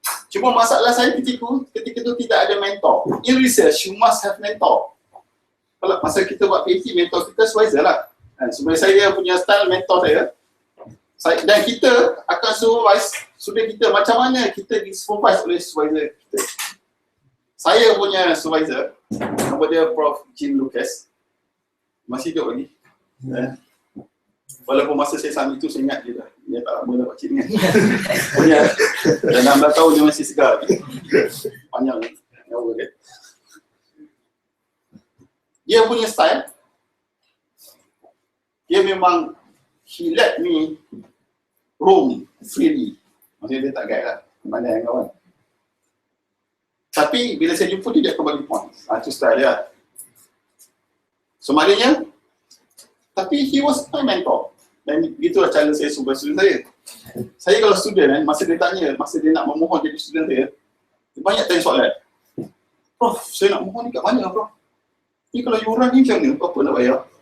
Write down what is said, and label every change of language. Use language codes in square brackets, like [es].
[ms] Cuma masalah saya ketika itu tidak ada mentor. [en] In research, you must have mentor. [ms] Kalau masa kita buat PhD, mentor kita supervisor lah. Sebenarnya saya punya style mentor saya. Dan kita akan supervise student kita macam mana kita disupervise oleh supervisor kita. Saya punya supervisor, nama dia Prof Lucas, masih hidup lagi. Walaupun masa saya sambil tu saya ingat dia dah, dia tak lama dah pakcik kan. Punya dah 16 tahun dia masih segar. Panjang nyawa dia. Dia punya style, dia memang, [en] he let me roam freely. [ms] Maksudnya dia tak guide lah, mana yang kawan. Tapi bila saya jumpa dia akan bagi points. Itu style dia. [en] So [ms] maknanya, tapi [en] he was my mentor. [ms] Dan itulah cara saya super student saya. Saya kalau student kan, masa dia tanya, masa dia nak memohon jadi student saya, dia banyak tanya soalan. Prof, saya nak mohon ni kat mana Prof? Ni kalau yuran ni macam mana? Apa nak bayar?